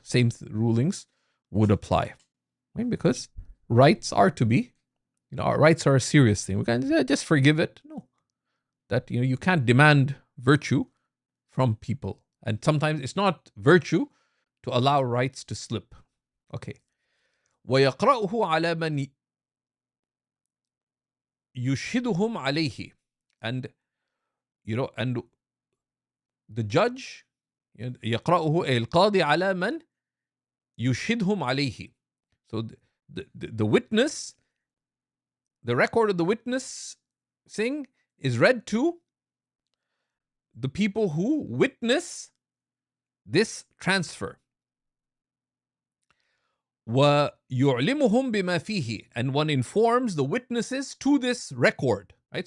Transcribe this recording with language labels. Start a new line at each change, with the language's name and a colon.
English: Same rulings would apply, right? Because rights are to be, our rights are a serious thing. We can't just forgive it. No, that you can't demand virtue from people, and sometimes it's not virtue to allow rights to slip. Okay.
Arabic: ويقرأه على من يشهدهم عليه,
English: and and the judge,
Arabic: يقرأه القاضي على من يشهدهم عليه.
English: So the witness, the record of the witness is read to the people who witness this transfer.
Arabic: وَيُعْلِمُهُمْ بِمَا فِيهِ,
English: and one informs the witnesses to this record. Right?